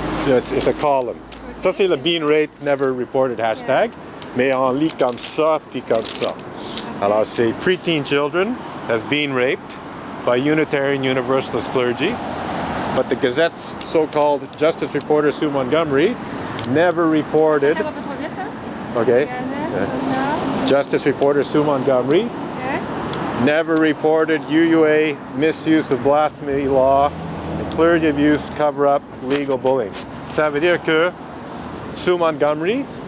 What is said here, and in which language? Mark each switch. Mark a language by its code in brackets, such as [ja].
[en] It's a column. [fr] Ça, c'est le Being Raped Never Reported hashtag, mais on lit comme ça puis comme ça. Alors, c'est [en] preteen children have been raped by Unitarian Universalist clergy, but the Gazette's so-called justice reporter Sue Montgomery never reported. [fr] Ça va pas trop vite, hein? [en] Okay. Gazette, Justice reporter Sue Montgomery OK. never reported UUA misuse of blasphemy law and clergy abuse cover-up legal bullying. [fr] Ça veut dire que Sue Montgomery,